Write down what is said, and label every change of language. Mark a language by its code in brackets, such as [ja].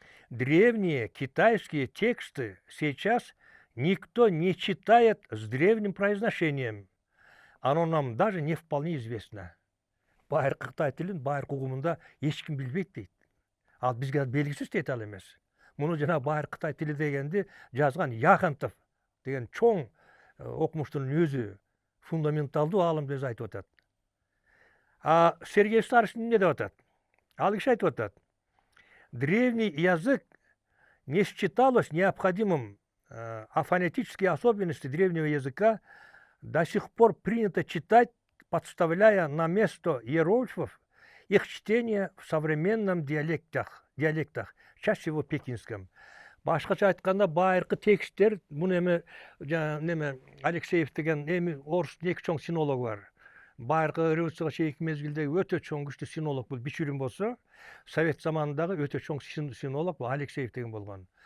[ru] Древние китайские тексты сейчас никто не читает с древним произношением. Оно нам даже не вполне известно. [ky] Байыркы Кытай тилин байыркы угумунда эч ким билбейт дейт. Ал бизге белгисиз дейт ал эмес. Муну жана байыркы Кытай тили дегенди жазган Яхонтов деген чоң окумуштунун өзү, фундаменталдуу аалым өзү айтып атат. Сергей Старостин эмне деп атат? Ал киши айтып атат. [ru] Древний язык не считалось необходимым, а фонетические особенности древнего языка до сих пор принято читать, подставляя на место иероглифов их чтение в современном диалектах, чаще всего пекинском. [ky] Башкача айтканда, байыркы тексттер, муну эми Алексеев деген эми орустун эки чоң синологу бар. Байыркы революцияга чейинки мезгилдеги өтө чоң күчтүү синолог бул Бичурин болсо, Совет заманындагы өтө чоң синолог бул Алексеев деген болгон.